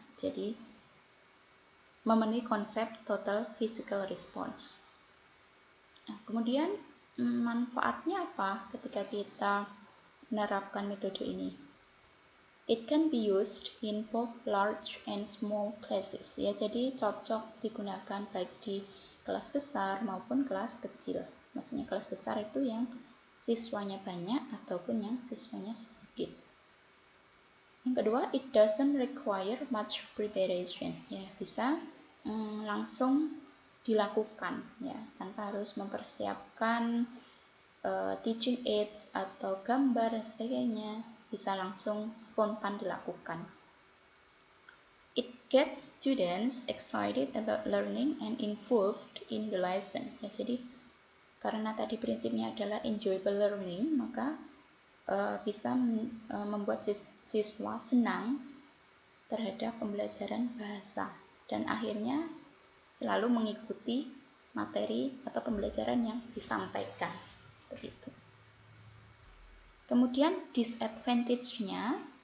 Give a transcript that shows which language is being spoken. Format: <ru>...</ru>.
<id>Jadi memenuhi konsep total physical response. Nah, kemudian manfaatnya apa ketika kita menerapkan metode ini?</id> <en>It can be used in both large and small classes ya.</en> <id>Jadi cocok digunakan baik di kelas besar maupun kelas kecil. Maksudnya kelas besar itu yang siswanya banyak ataupun yang siswanya sedikit. Yang kedua,</id> <en>it doesn't require much preparation</en> <id>ya, bisa langsung dilakukan ya, tanpa harus mempersiapkan</id> <en>teaching aids</en> <id>atau gambar dan sebagainya, bisa langsung spontan dilakukan.</id> <en>It gets students excited about learning and involved in the lesson ya.</en> <id>Jadi karena tadi prinsipnya adalah enjoyable learning, maka bisa membuat siswa senang terhadap pembelajaran bahasa dan akhirnya selalu mengikuti materi atau pembelajaran yang disampaikan seperti itu. Kemudian disadvantage-nya</id>